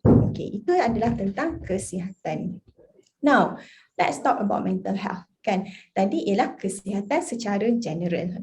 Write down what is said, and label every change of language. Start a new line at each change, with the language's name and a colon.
Malay: Okey, itu adalah tentang kesihatan.
English: Now, let's talk about mental health.
Malay: Kan, tadi ialah kesihatan secara general.